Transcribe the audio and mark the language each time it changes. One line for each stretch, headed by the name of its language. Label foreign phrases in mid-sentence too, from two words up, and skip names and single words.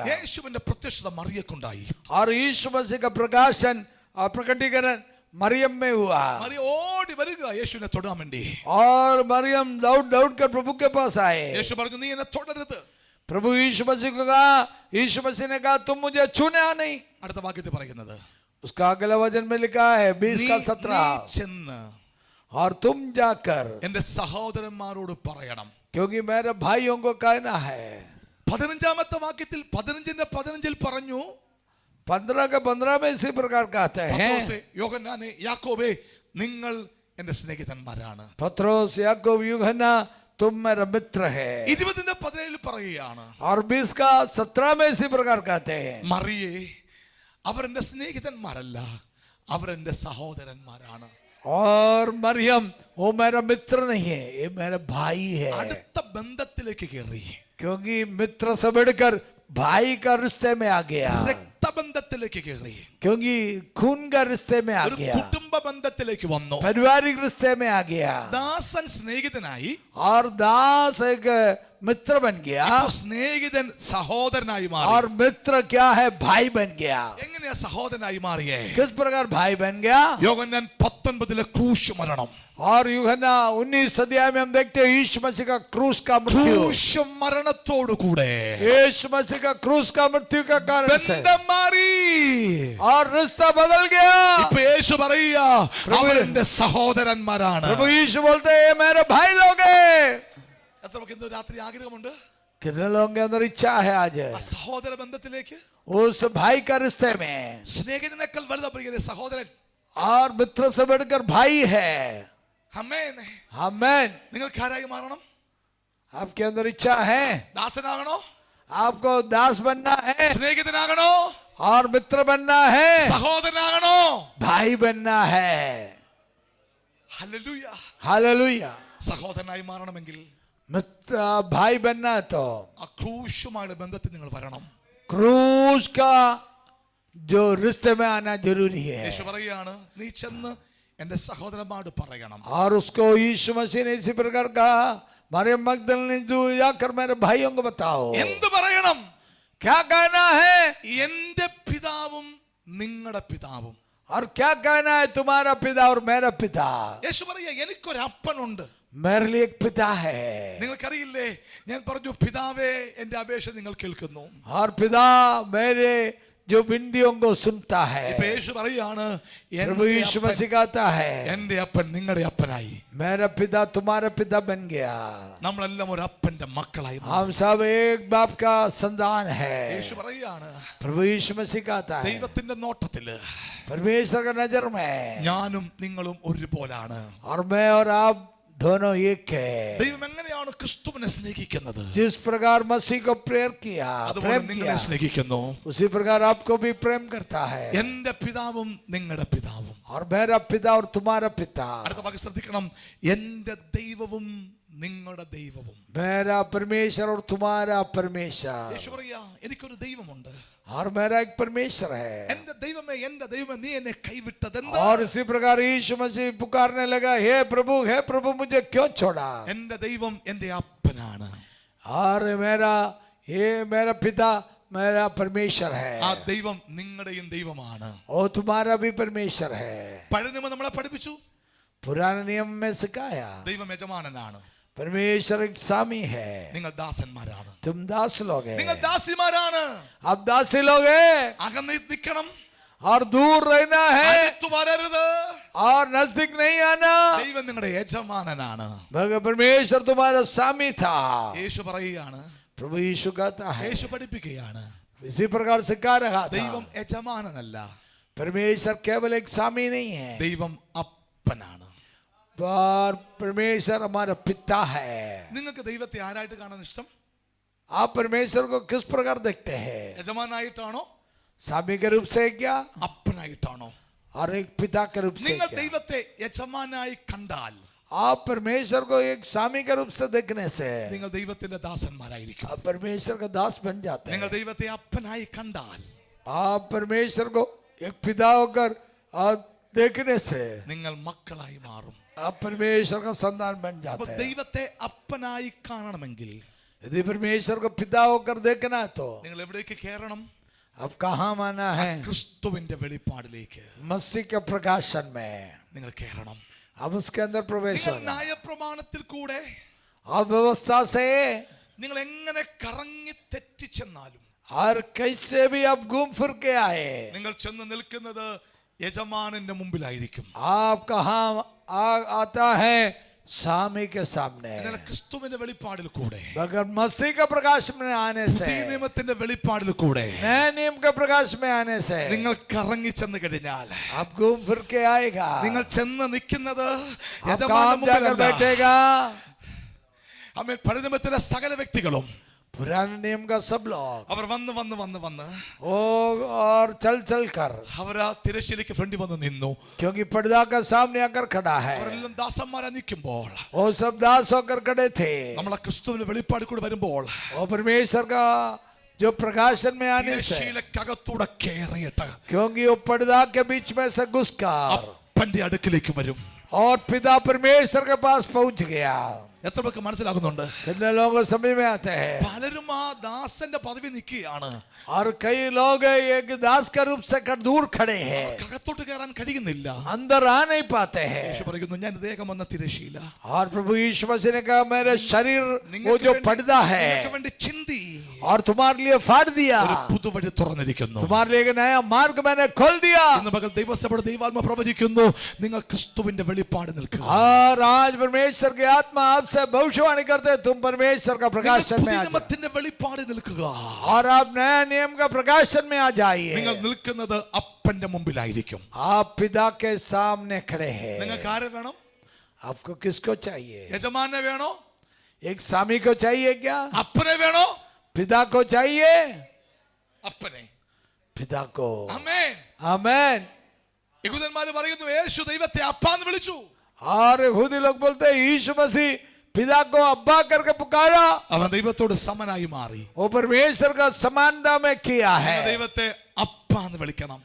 Malayalam: യേശുവിന്റെ പ്രത്യക്ഷത മറിയക്കുണ്ടായി.
Hindi: और यीशु मसीह का प्रकाशन और प्रकटीकरण मरियम में हुआ.
Malayalam: മറിയ ഓടി വരിക യേശുവിനെ തൊടാൻ വേണ്ടി.
Hindi: और मरियम दौड़ कर प्रभु के पास आए.
Malayalam: യേശു പറഞ്ഞു, നീ എന്നെ തൊടരുത്.
Hindi: प्रभु यीशु मसीह को कहा, यीशु मसीह ने कहा तुम मुझे छूने आ नहीं.
Malayalam: അടുത്ത വാക്യത്തിൽ പറയുന്നത്,
Hindi: उसका अगला वचन में लिखा है 20:17
Malayalam: നീ ചെന്ന്
Hindi: और तुम जाकर
Malayalam: എന്റെ സഹോദരന്മാരോട് പറയണം.
Hindi: क्योंकि मेरे भाइयों को कहना है.
Malayalam: 15ാമത്തെ വാക്യത്തിൽ 15:15 പറഞ്ഞു,
Hindi: 15 में इसी प्रकार कहते हैं,
Malayalam: പത്രോസേ, യോഹന്നാനെ, യാക്കോബേ, നിങ്ങൾ എന്റെ സ്നേഹിതന്മാരാണ്.
Hindi: पत्रोस याकूब यूहन्ना तुम मेरा मित्र है.
Malayalam: 20:17 പറയുകയാണ്,
Hindi: और 20:17 में इसी प्रकार कहते हैं,
Malayalam: മറിയേ, അവർ എന്റെ സ്നേഹിതന്മാരല്ല, അവർ എന്റെ സഹോദരന്മാരാണ്.
Hindi: और मरियम वो मेरा मित्र नहीं है, ये मेरा भाई है.
Malayalam: അടുത്ത ബന്ധത്തിലേക്ക് കയറി.
Hindi: क्योंकि मित्र से बढ़कर भाई का रिश्ते में आ गया,
Malayalam: രക്തബന്ധത്തിലേക്ക് കയറി,
Hindi: क्योंकि खून का रिश्ते में आ
Malayalam: ഒരു
Hindi: गया,
Malayalam: കുടുംബ ബന്ധത്തിലേക്ക് വന്നു.
Hindi: पारिवारिक रिश्ते में आ गया,
Malayalam: ദാസൻ സ്നേഹിതനായി,
Hindi: और दास एक मित्र बन गया,
Malayalam: ഇപ്പോ സ്നേഹിതൻ സഹോദരനായി മാറി.
Hindi: और मित्र क्या है, भाई बन गया.
Malayalam: എങ്ങനെയാ സഹോദരനായി മാറിയേ?
Hindi: किस प्रकार भाई बन गया?
Malayalam: യോഹന്നാൻ 19 ക്രൂശ് മരണം.
Hindi: और यूहन्ना 19 अध्याय में हम देखते हैं यीशु मसीह का क्रूस का मृत्यु,
Malayalam: ക്രൂശ് മരണത്തോടു കൂടെ
Hindi: यीशु मसीह का क्रूस का मृत्यु का कारण से
Malayalam: ബന്ധം മാറി.
Hindi: और रिश्ता बदल गया.
Malayalam: ഇപ്പോ യേശു പറയുക അവരെന്റെ സഹോദരന്മാരാണ്.
Hindi: प्रभु यीशु बोलते हैं ये मेरे भाई लोग हैं.
Malayalam: എത്ര നമുക്ക് ഇന്ന് രാത്രി ആഗ്രഹമുണ്ട്
Hindi: कितने लोगों के अंदर इच्छा है आज
Malayalam: ആ സഹോദര ബന്ധത്തിലേക്ക്?
Hindi: उस भाई का रिश्ते में,
Malayalam: സ്നേഹിതനേക്കാൾ വലുതാ പ്രിയരെ സഹോദരൻ.
Hindi: और मित्र से बढ़कर भाई है.
Malayalam: ആമേൻ.
Hindi: आमेन.
Malayalam: നിങ്ങൾക്ക് ആരായി മാറണം?
Hindi: आपके अंदर इच्छा है,
Malayalam: ദാസനാകണോ?
Hindi: आपको दास बनना है,
Malayalam: സ്നേഹിതനാകണോ?
Hindi: और मित्र बनना है,
Malayalam: സഹോദരനാകണോ?
Hindi: भाई बनना है.
Malayalam: ഹല്ലേലൂയ.
Hindi: हालेलुया.
Malayalam: സഹോദരനായി മാറണമെങ്കിൽ
Hindi: मित्र भाई बनना है तो
Malayalam: ആ ക്രൂശുമായുള്ള ബന്ധത്തിൽ നിങ്ങൾ വരണം.
Hindi: क्रूस का जो रिश्ते में आना जरूरी है.
Malayalam: യേശു പറയാണ് നീ ചെന്ന് എന്റെ സഹോദരന്മാരോട് പറയണം.
Hindi: और उसको यीशु मसीह ने इसी प्रकार कहा, मरियम मगदलीनी जो जाकर मेरे भाइयों को बताओ.
Malayalam: എന്ത് പറയണം?
Hindi: क्या कहना है?
Malayalam: എന്റെ പിതാവും നിങ്ങളുടെ പിതാവും.
Hindi: और क्या कहना है, तुम्हारा पिता और मेरा पिता.
Malayalam: യേശു പറയാ എനിക്കൊരു അപ്പനുണ്ട്.
Hindi: मेरे लिए एक पिता है.
Malayalam: നിങ്ങൾക്കറിയില്ലേ ഞാൻ പറഞ്ഞു പിതാവേ എന്റെ അപേക്ഷ നിങ്ങൾ കേൾക്കുന്നു.
Hindi: और पिता मेरे जो बिंदियों को सुनता है.
Malayalam: ഇപ്പൊ യേശു പറയാണ്
Hindi: प्रभु यीशु मसीह कहता है
Malayalam: എന്റെ അപ്പൻ നിങ്ങളുടെ അപ്പനായി.
Hindi: मेरा पिता तुम्हारा पिता बन गया.
Malayalam: നമ്മളെല്ലാം ഒരു അപ്പന്റെ മക്കളായി മാറി.
Hindi: हम सब एक बाप का संतान है.
Malayalam: യേശു പറയാണ്
Hindi: प्रभु यीशु मसीह कहता है
Malayalam: ദൈവത്തിന്റെ നോട്ടത്തില്
Hindi: परमेश्वर का नजर में
Malayalam: ഞാനും നിങ്ങളും ഒരുപോലാണ്.
Hindi: और मैं और आप दोनों एक है.
Malayalam: ദൈവം എങ്ങനെയാണ് ക്രിസ്തുവിനെ സ്നേഹിക്കുന്നത്
Hindi: जिस प्रकार मसीह को प्रेम किया,
Malayalam: അതുപോലെ
Hindi: प्रेम
Malayalam: നിങ്ങളെ
Hindi: किया,
Malayalam: സ്നേഹിക്കുന്നു.
Hindi: उसी प्रकार आपको भी प्रेम करता है.
Malayalam: എന്റെ പിതാവും നിങ്ങളുടെ പിതാവും.
Hindi: और मेरा पिता और तुम्हारा पिता,
Malayalam: അടുത്ത വാക്ക് ശ്രദ്ധിക്കണം. എന്റെ ദൈവവും നിങ്ങളുടെ ദൈവവും.
Hindi: मेरा परमेश्वर और तुम्हारा परमेश्वर.
Malayalam: യേശു പറയാ എനിക്കൊരു ദൈവമുണ്ട്.
Hindi: और मेरा एक परमेश्वर है.
Malayalam: എന്റെ ദൈവമേ നീ എന്നെ കൈവിട്ടതെന്ത്?
Hindi: और इसी प्रकार यीशु मसीह पुकारने लगा, हे प्रभु मुझे क्यों छोड़ा.
Malayalam: എന്റെ ദൈവം എന്റെ അപ്പനാണ്.
Hindi: और मेरा पिता मेरा परमेश्वर है.
Malayalam: ആ ദൈവം നിങ്ങളുടെയും ദൈവമാണ്.
Hindi: और तुम्हारा भी परमेश्वर है.
Malayalam: പഴയ നിയമം നമ്മളെ പഠിപ്പിച്ചു
Hindi: पुराने नियम में सिखाया
Malayalam: ദൈവം യജമാനനാണ്,
Hindi: परमेश्वर एक स्वामी है,
Malayalam: നിങ്ങൾ ദാസന്മാരാണ്.
Hindi: तुम दास लोग
Malayalam: നിങ്ങൾ
Hindi: हैं.
Malayalam: ദാസിമാരാണ്.
Hindi: आप दासी लोग हैं
Malayalam: അകന്ന് നിൽക്കണം,
Hindi: और दूर रहना है
Malayalam: അടുത്ത് വരരുത്.
Hindi: और नजदीक नहीं आना.
Malayalam: ദൈവം നിങ്ങളുടെ യജമാനനാണ്.
Hindi: मगर परमेश्वर तुम्हारा स्वामी था.
Malayalam: യേശു പറയുകയാണ്,
Hindi: प्रभु यीशु कहता है,
Malayalam: യേശു പഠിപ്പിക്കുകയാണ്
Hindi: इसी प्रकार सिखा रहा
Malayalam: ദൈവം
Hindi: था.
Malayalam: യജമാനനല്ല,
Hindi: परमेश्वर केवल एक स्वामी नहीं है,
Malayalam: ദൈവം അപ്പനാണ്.
Hindi: पर परमेश्वर हमारा पिता है.
Malayalam: നിങ്ങൾക്ക് ദൈവത്തെ ആരായിട്ട് കാണാൻ ഇഷ്ടം?
Hindi: आप परमेश्वर को किस प्रकार देखते हैं?
Malayalam: യജമാനായിട്ടാണോ
Hindi: स्वामी के रूप से क्या,
Malayalam: അപ്പനായിട്ടാണോ?
Hindi: और एक पिता के रूप से
Malayalam: നിങ്ങൾ
Hindi: क्या?
Malayalam: ദൈവത്തെ യജമാനായി കണ്ടാൽ
Hindi: आप परमेश्वर को एक स्वामी के रूप से देखने से
Malayalam: നിങ്ങൾ ദൈവത്തിന്റെ ദാസന്മാരായിരിക്കും.
Hindi: आप परमेश्वर का दास बन जाते
Malayalam: നിങ്ങൾ
Hindi: हैं.
Malayalam: ദൈവത്തെ അപ്പനായി കണ്ടാൽ
Hindi: आप परमेश्वर को एक पिता होकर और देखने से
Malayalam: നിങ്ങൾ മക്കളായി മാറും.
Hindi: आप परमेश्वर का संतान बन
Malayalam: അപ്പൊ
Hindi: जाते हैं.
Malayalam: ദൈവത്തെ അപ്പനായി കാണണമെങ്കിൽ
Hindi: यदि परमेश्वर को पिता होकर देखना है तो
Malayalam: നിങ്ങൾ എവിടേക്ക് കയറണം?
Hindi: अब कहाँ माना है?
Malayalam: ക്രിസ്തുവിന്റെ വെളിപ്പാടിലേക്ക്
Hindi: मसीह के प्रकाशन में
Malayalam: നിങ്ങൾ കയറണം.
Hindi: अब उसके अंदर प्रवेश
Malayalam: നിങ്ങൾ
Hindi: होना.
Malayalam: ന്യായപ്രമാണത്തിൽ കൂടെ
Hindi: अब व्यवस्था से
Malayalam: നിങ്ങൾ എങ്ങനെ കറങ്ങി തെറ്റിച്ചെന്നാലും
Hindi: और कैसे भी आप घूम फिर के आए,
Malayalam: നിങ്ങൾ ചെന്ന് നിൽക്കുന്നത് യജമാനന്റെ മുമ്പിലായിരിക്കും.
Hindi: आप कहाँ आता है? स्वामी के सामने.
Malayalam: എന്നാൽ ക്രിസ്തുവിന്റെ വെളിപ്പാടിൽ കൂടെ,
Hindi: मगर मसीह का प्रकाश में आने से,
Malayalam: പുതിയ നിയമത്തിന്റെ വെളിപ്പാടിൽ കൂടെ
Hindi: नए नियम के प्रकाश में आने से
Malayalam: നിങ്ങൾ കറങ്ങി ചെന്ന് കഴിഞ്ഞാൽ
Hindi: आप घूम फिर के आएगा.
Malayalam: നിങ്ങൾ ചെന്ന് നിൽക്കുന്നത്
Hindi: आप
Malayalam: യജമാനന്റെ
Hindi: काम जाकर
Malayalam: മുമ്പിലല്ല.
Hindi: बैठेगा.
Malayalam: ആമേൻ. പഴയ നിയമത്തിലെ സകല വ്യക്തികളും
Hindi: पुराने नियम का सब लोग
Malayalam: അവർ വന്ന് വന്ന് വന്ന് വന്ന്
Hindi: वो और चल चल कर,
Malayalam: അവർ ആ തിരശ്ശീലയ്ക്ക് ഫ്രണ്ടിൽ വന്ന് നിന്നു.
Hindi: क्योंकि पर्दा का सामने आकर खड़ा है.
Malayalam: അവരെല്ലാം ദാസന്മാരാ നിൽക്കുമ്പോൾ
Hindi: वो सब दास होकर खड़े थे.
Malayalam: നമ്മളെ ക്രിസ്തുവിന്റെ വെളിപ്പാട് കൂടി വരുമ്പോൾ
Hindi: वो परमेश्वर का जो प्रकाशन में आने से,
Malayalam: തിരശ്ശീലക്കകത്തൂടെ കയറിയിട്ട്
Hindi: क्योंकि वो पर्दा के बीच में से घुसकर
Malayalam: അപ്പന്റെ അടുക്കിലേക്ക് വരും.
Hindi: और पिता परमेश्वर के पास पहुंच गया.
Malayalam: എത്ര പേർക്ക് മനസ്സിലാകുന്നുണ്ട്?
Hindi: कितने लोगों को समझ में आते हैं?
Malayalam: പലരും ആ ദാസന്റെ പദവി നിൽക്കുകയാണ്.
Hindi: और कई लोग एक दास के रूप से दूर खड़े हैं,
Malayalam: അകത്തോട്ട് കയറാൻ കഴിയുന്നില്ല.
Hindi: अंदर आ नहीं पाते हैं.
Malayalam: യേശു പറയുന്നു, ഞാൻ ദേഹം വന്ന തിരശ്ശീല
Hindi: और प्रभु यीशु मसीह ने कहा, मेरे शरीर वो जो पर्दा है
Malayalam: നിങ്ങൾക്ക് വേണ്ടി ചിന്തി
Hindi: और तुम्हारे लिए फाड़ दिया,
Malayalam: ഒരു പുതുവഴി തുറന്നിരിക്കുന്നു.
Hindi: तुम्हारे लिए एक नया मार्ग मैंने खोल दिया.
Malayalam: ഇന്ന് പകൽ ദൈവസഭയുടെ ദൈവാത്മ പ്രവചിക്കുന്നു, നിങ്ങൾ ക്രിസ്തുവിന്റെ വെളിപ്പാട് നിൽക്കുക.
Hindi: और आज परमेश्वर की आत्मा आपसे भविष्यवाणी करते, तुम परमेश्वर का प्रकाशन में आ जाओ.
Malayalam: നിയമത്തിന്റെ വെളിപ്പാട് നിൽക്കുക.
Hindi: और आप नया नियम का प्रकाशन में आ जाइए.
Malayalam: നിങ്ങൾ നിൽക്കുന്നത് അപ്പന്റെ മുമ്പിലായിരിക്കും.
Hindi: आप पिता के सामने खड़े हैं.
Malayalam: നിങ്ങൾക്ക് ആരെ വേണം?
Hindi: आपको किसको चाहिए?
Malayalam: യജമാനെ വേണോ?
Hindi: एक स्वामी को चाहिए क्या?
Malayalam: അപ്പനെ വേണോ?
Hindi: पिता को चाहिए?
Malayalam: അപ്പനെ.
Hindi: पिता को.
Malayalam: ആമേൻ.
Hindi: आमेन.
Malayalam: യഹൂദന്മാർ പറയുന്നു, യേശു ദൈവത്തെ അപ്പാന്ന് വിളിച്ചു.
Hindi: और यहूदी लोग बोलते हैं यीशु मसीह पिता को अब्बा करके पुकारा.
Malayalam: അവൻ ദൈവത്തോട് സമനായി മാറി.
Hindi: वो परमेश्वर का समानता में किया है.
Malayalam: ദൈവത്തെ അപ്പാന്ന് വിളിക്കണം.